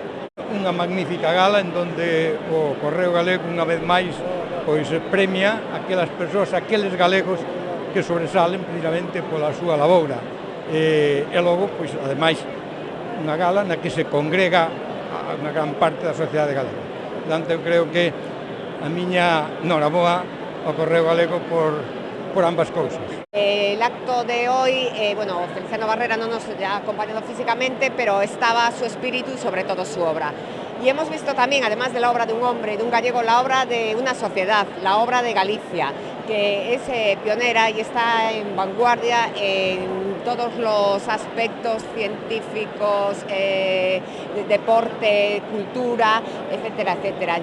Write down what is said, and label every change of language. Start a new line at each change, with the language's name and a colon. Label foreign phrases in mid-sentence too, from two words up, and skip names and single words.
Galician: Unha magnífica gala en donde o Correo Galego unha vez máis pois premia aquelas persoas, aqueles galegos que sobresalen precisamente pola súa laboura. E logo, pois, ademais, unha gala na que se congrega unha gran parte da sociedade galega. Portanto, eu creo que a miña noraboa ao Correo Galego por ambas cousas.
Spanish: El acto de hoy, Feliciano Barrera no nos ha acompañado físicamente, pero estaba su espíritu y sobre todo su obra. Y hemos visto también, además de la obra de un hombre, de un gallego, la obra de una sociedad, la obra de Galicia, que es pionera y está en vanguardia en todos los aspectos científicos, deporte, cultura, etcétera, etcétera.